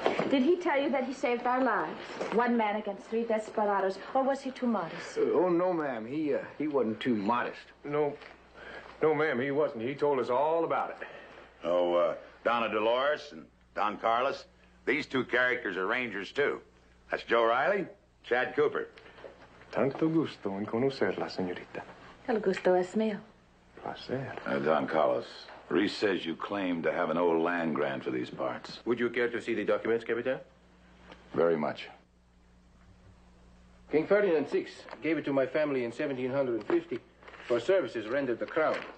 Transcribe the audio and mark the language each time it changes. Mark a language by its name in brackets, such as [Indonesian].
[English] Did he tell you that he saved our lives? One man against 3 desperados, or was he too modest? Oh, no, ma'am. He wasn't too modest. No, ma'am, he wasn't. He told us all about it. Oh, Donna Dolores and Don Carlos. These two characters are Rangers, too. That's Joe Riley, Chad Cooper. [Spanish] Tanto gusto en conocerla, señorita. El gusto es mío. Placer. [English] Don Carlos, Reese says you claim to have an old land grant for these parts. Would you care to see the documents, Capitan? Very much. King Ferdinand VI gave it to my family in 1750 for services rendered the crown.